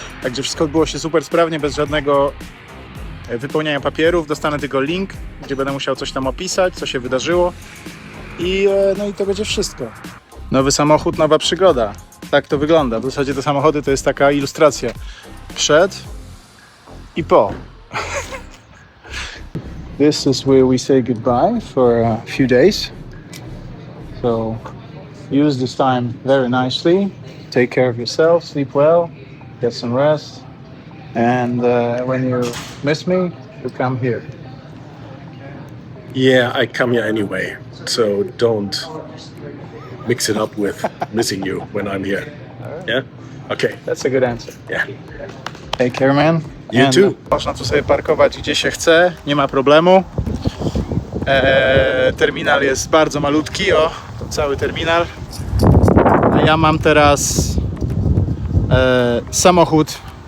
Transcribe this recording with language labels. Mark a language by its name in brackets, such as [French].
[Polish] Także wszystko odbyło się super sprawnie, bez żadnego wypełniania papierów. Dostanę tylko link, gdzie będę musiał coś tam opisać, co się wydarzyło. No i to będzie wszystko. Nowy samochód, nowa przygoda. Tak to wygląda. W zasadzie te samochody to jest taka ilustracja przed i po. [English] This is where we say goodbye for a few days. So use this time very nicely. Take care of yourself, sleep well, get some rest. And when you miss me, you come here. Yeah, I come here anyway, so don't mix it up with missing you when I'm here. Yeah? Okay. That's a good answer. Yeah. Take care, man. You too. [Polish] Można tu sobie parkować gdzie się chce, nie ma problemu. Terminal jest bardzo malutki, o, to cały terminal. A ja mam teraz samochód.